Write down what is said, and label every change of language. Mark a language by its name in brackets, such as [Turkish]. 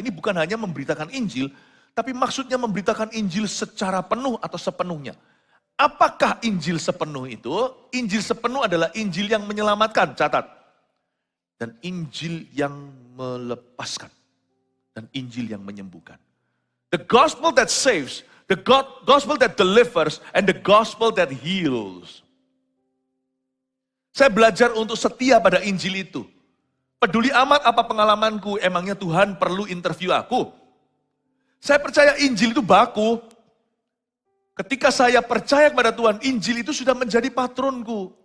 [Indonesian] Ini bukan hanya memberitakan Injil, tapi maksudnya memberitakan Injil secara penuh atau sepenuhnya. Apakah Injil sepenuh itu? Injil sepenuh adalah Injil yang menyelamatkan, catat. Dan Injil yang melepaskan. Dan Injil yang menyembuhkan. [English] The gospel that saves, the gospel that delivers, and the gospel that heals. [Indonesian] Saya belajar untuk setia pada Injil itu. Peduli amat apa pengalamanku, emangnya Tuhan perlu interview aku? Saya percaya Injil itu baku. Ketika saya percaya kepada Tuhan, Injil itu sudah menjadi patronku.